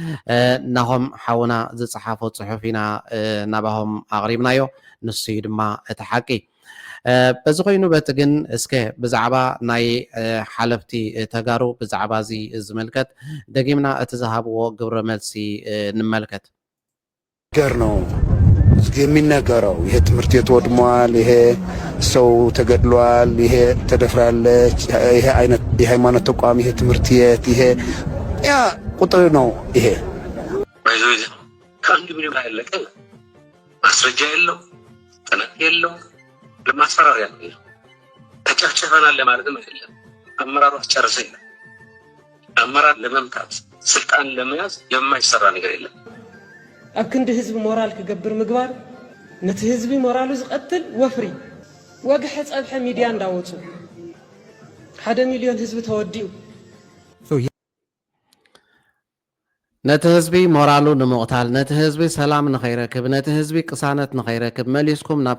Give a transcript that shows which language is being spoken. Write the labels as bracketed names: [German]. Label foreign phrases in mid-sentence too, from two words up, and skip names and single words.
[Tigrinya] ናሆም ሓውና ዝፀሓፎ ፅሑፍ ኢና ናባሆም ኣቕሪብናዮ። ንሱ ድማ እቲ ሓቂ በዚ ኮይኑ በቲ ግን እስከ ብዛዕባ ናይ ሓለፍቲ ተጋሩ ብዛዕባ እዚ ዝምልከት ደጊምና እቲ ዝሃብዎ ግብረ መልሲ እንመልከት። [Amharic] ገር ነው የሚነገረው። ይሄ ትምህርት ቤት ወድሟል፣ ይሄ ሰው ተገድሏል፣ ይሄ ተደፍራለች፣ ይሄ አይነት የሃይማኖት ተቋም፣ ይሄ ትምህርት ቤት፣ ይሄ ያ ቁጥር ነው። ይሄ ከአንድ ምንም ያለቀ ማስረጃ የለው፣ ጥናት የለው፣ ለማስፈራሪያ ነው። ተጨፍጭፈናል ለማለትም አይደለም። አመራሩ አስጨርሰ ይላል። አመራር ለመምታት ስልጣን ለመያዝ የማይሰራ ነገር የለም። [Tigrinya] ኣብ ክንዲ ህዝቢ ሞራል ክገብር ምግባር ነቲ ህዝቢ ሞራሉ ዝቀትል ወፍሪ ወግሐ ፀብሐ ሚድያ እንዳወፁ 1 ሚልዮን ህዝቢ ተወዲኡ ነቲ ህዝቢ ሞራሉ ንምቕታል ነቲ ህዝቢ ሰላም ንኸይረክብ ነቲ ህዝቢ ቅሳነት ንኸይረክብ መሊስኩም ናብ